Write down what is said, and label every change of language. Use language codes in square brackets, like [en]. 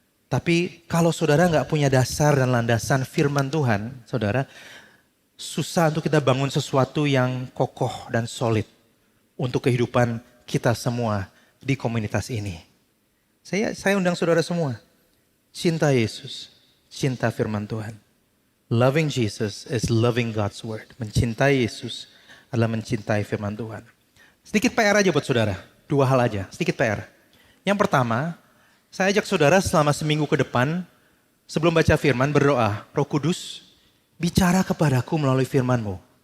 [id] Tapi kalau saudara nggak punya dasar dan landasan firman Tuhan, saudara, susah untuk kita bangun sesuatu yang kokoh dan solid untuk kehidupan kita semua di komunitas ini. Saya undang saudara semua, cinta Yesus, cinta firman Tuhan. [en] Loving Jesus is loving God's word. [id] Mencintai Yesus adalah mencintai firman Tuhan. Sedikit PR aja buat saudara. 2 hal aja, sedikit PR. Yang pertama, saya ajak saudara selama seminggu ke depan, sebelum baca firman berdoa, Roh Kudus, bicara kepadaku melalui firman-Mu.